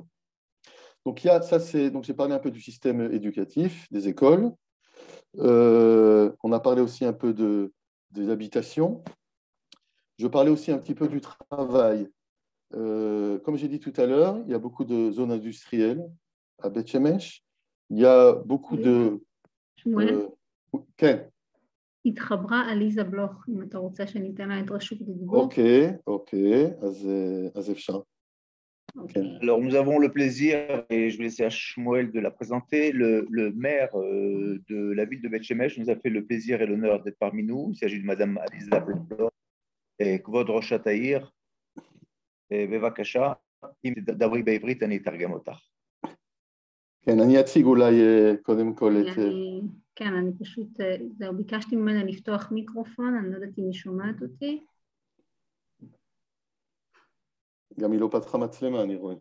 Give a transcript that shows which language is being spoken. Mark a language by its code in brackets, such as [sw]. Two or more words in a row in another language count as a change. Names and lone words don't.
[fr] Donc, donc j'ai parlé un peu du système éducatif, des écoles. On a parlé aussi un peu des habitations. Je parlais aussi un petit peu du travail. Comme j'ai dit tout à l'heure, il y a beaucoup de zones industrielles à Beth Shemesh. Il y a beaucoup de... [he] כן. התחברה עליזה בלוך, אם אתה רוצה שניתן לה את רשות הדיבור. אוקיי, אז אפשר. [fr] Alors, nous avons le plaisir, et je vais laisser à Shmuel de la présenter, le maire de la ville de Beth Shemesh nous a fait le plaisir et l'honneur d'être parmi nous. Il s'agit de Madame Aliza Blanc et [he] כבוד ראשת העיר. בבקשה, אם תדברי בעברית, אני אתרגם אותך. כן, אני אציג אולי קודם כל את... כן, אני פשוט, זהו, ביקשתי ממנה לפתוח מיקרופון, אני לא יודעת אם היא שומעת אותי. גם היא לא פתחה מצלמה, אני רואה.